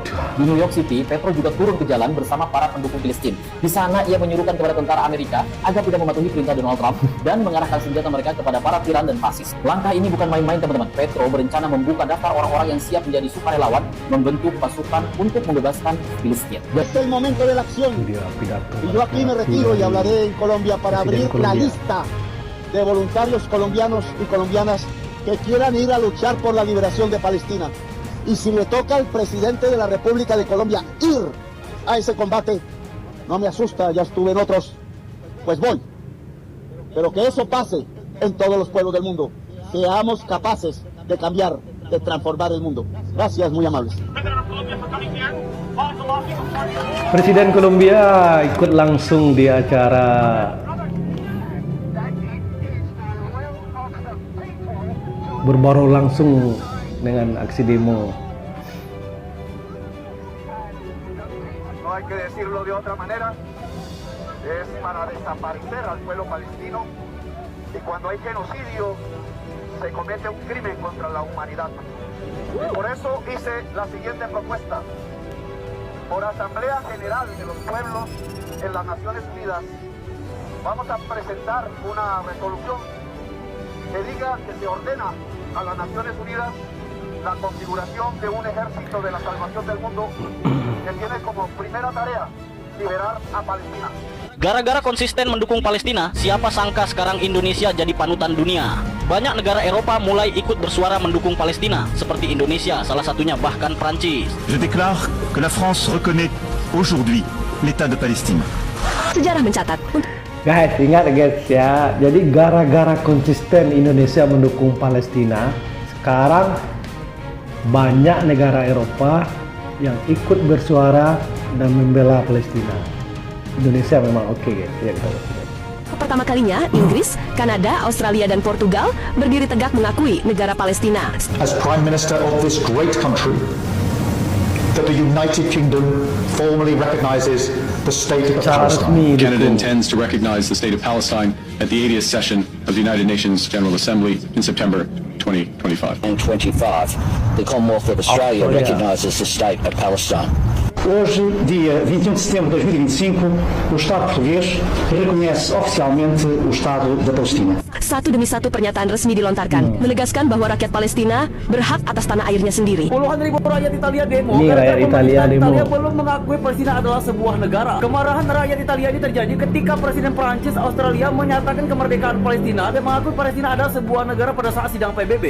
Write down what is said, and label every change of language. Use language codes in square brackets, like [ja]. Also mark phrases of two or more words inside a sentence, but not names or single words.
[id] Di New York City, Petro juga turun ke jalan bersama para pendukung Palestina. Di sana, ia menyuruhkan kepada tentara Amerika agar tidak mematuhi perintah Donald Trump dan mengarahkan senjata mereka kepada para tiran dan fasis. Langkah ini bukan main-main, teman-teman. Petro berencana membuka daftar orang-orang yang siap menjadi sukarelawan, membentuk pasukan untuk membebaskan Palestina. [es] Este es el momento de la acción. Y yo aquí me retiro y hablaré en Colombia para abrir la lista de voluntarios colombianos y colombianas que quieran ir a luchar por la liberación de Palestina. Y si le toca al presidente de la República de Colombia ir a ese combate, no me asusta, ya estuve en otros, pues voy. Pero que eso pase en todos los pueblos del mundo. Seamos capaces de cambiar, de transformar el mundo. Gracias, muy amables. [id] Presiden Kolombia ikut langsung di acara berbaur langsung dengan aksi demo. [es] No hay que decirlo de otra manera, es para desaparecer al pueblo palestino, y cuando hay genocidio se comete un crimen contra la humanidad. Y por eso hice la siguiente propuesta. Por Asamblea General de los Pueblos en las Naciones Unidas, vamos a presentar una resolución que diga que se ordena a las Naciones Unidas la configuración de un ejército de la salvación del mundo que tiene como primera tarea liberar a Palestina. [id] Gara-gara konsisten mendukung Palestina, siapa sangka sekarang Indonesia jadi panutan dunia. Banyak negara Eropa mulai ikut bersuara mendukung Palestina, seperti Indonesia, salah satunya bahkan Prancis. [fr] Je déclare que la France reconnaît aujourd'hui l'État de Palestine. [id] Sejarah mencatat. Guys, ingat guys ya, jadi gara-gara konsisten Indonesia mendukung Palestina, sekarang banyak negara Eropa yang ikut bersuara dan membela Palestina. Indonesia memang oke guys, ya kita lihat. Pertama kalinya, Inggris, Kanada, Australia, dan Portugal berdiri tegak mengakui negara Palestina. [en] As Prime Minister of this great country, that the United Kingdom formally recognises the state of Palestine. Canada intends to recognize the state of Palestine at the 80th session of the United Nations General Assembly in September 2025. In 25, the Commonwealth of Australia recognises the state of Palestine. [pt] Hoje, dia 21 de setembro de 2025, o Estado português reconhece oficialmente o Estado da Palestina. [id] Satu demi satu pernyataan resmi dilontarkan, menegaskan bahwa rakyat Palestina berhak atas tanah airnya sendiri. Puluhan ribu rakyat Italia demo Ini rakyat Italia demo. Italia belum mengakui Palestina adalah sebuah negara. Kemarahan rakyat Italia ini terjadi ketika Presiden Prancis Australia menyatakan kemerdekaan Palestina dan mengakui Palestina adalah sebuah negara pada saat sidang PBB.